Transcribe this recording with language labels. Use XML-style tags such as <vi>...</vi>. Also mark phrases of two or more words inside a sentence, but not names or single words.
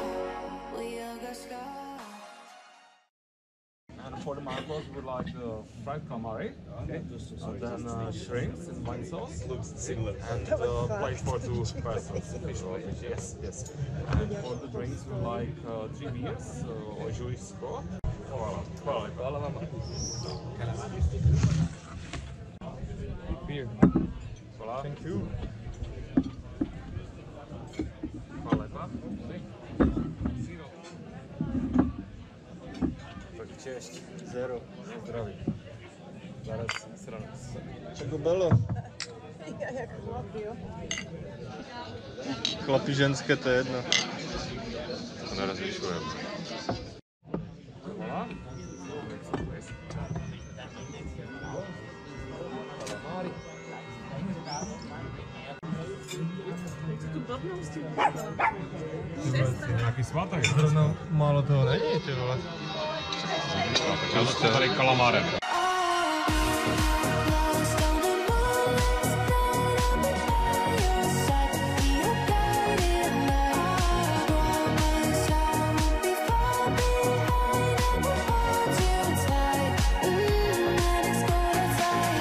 <en>We all got scars. And for the marbles, we would like the fried calamari, okay. And then shrimps in wine sauce. Looks similar. And plate for 2 persons. Fish. Yes, yes. And for the drinks, we like 3 beers, ožujsko.</en> <hr>Hvala vam. Beer. Hvala.</hr> <en>Thank you.</en> <hr>Hvala lepa.</hr> <pl>Tak cześć. Zero.</pl> <cs>Zdraví. Zaraz Čego bylo? Chlapi ženské, to je jedno. To nerozlišujeme. Hvala. Tu blbnou s tím. Nějaký svátek. Zrovna málo toho není, ty vole. Já jsem tady kalamárem.</cs> <en>Lost on the moonlit night, I'm by your side. Be your guiding light. Promise I won't be far behind. I will hold you tight. And it's gonna die.</en>